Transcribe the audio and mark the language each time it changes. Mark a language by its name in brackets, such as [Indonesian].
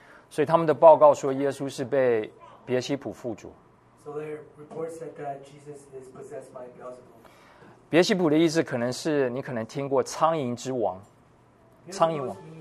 [Chinese] 所以他们的报告说耶稣是被别西卜附着。 [English] So their report said that Jesus is possessed by Beelzebub. [Chinese] 别西卜的意思可能是你可能听过苍蝇之王，苍蝇王。